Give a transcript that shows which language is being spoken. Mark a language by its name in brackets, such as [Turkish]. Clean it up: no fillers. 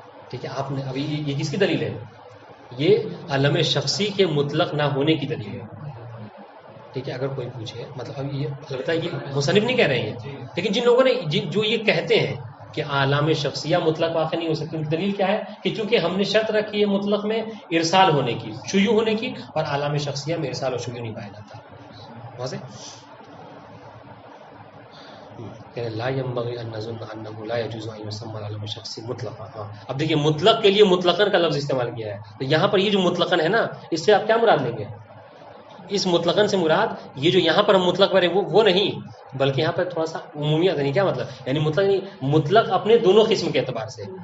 [Urdu] ٹھیک ہے، آپ نے ابھی یہ کس کی دلیل ہے، یہ علم شخصی کے مطلق نہ ہونے کی دلیل ہے، ٹھیک ہے، اگر کوئی پوچھے مطلب اب یہ البتہ یہ مصنف نہیں کہہ رہے ہیں، لیکن جن لوگوں نے جو یہ کہتے ہیں کہ عالم شخصیہ مطلق واقع نہیں ہو سکتی. ان کی دلیل کیا ہے کہ چونکہ ہم نے شرط رکھی ہے مطلق میں ارسال ہونے کی، شیوع ہونے کی، اور عالم شخصیہ میں ارسال اور شیوع نہیں پایا جاتا. [Arabic] واضح؟ لا ينبغي ان نظن انه لا يجوز ان يسمى العالم الشخصي مطلقا. [Urdu] ہاں اب دیکھیے مطلق کے لیے مطلقاً کا لفظ استعمال کیا ہے، تو یہاں پر یہ جو مطلقاً ہے نا، اس سے آپ کیا مراد لیں گے؟ اس مطلقاً سے مراد یہ جو یہاں پر ہم مطلق پر ہے وہ نہیں، بلکہ یہاں پر تھوڑا سا عمومیت ہے. کیا مطلب؟ یعنی مطلق نہیں، مطلق اپنے دونوں قسم کے اعتبار سے.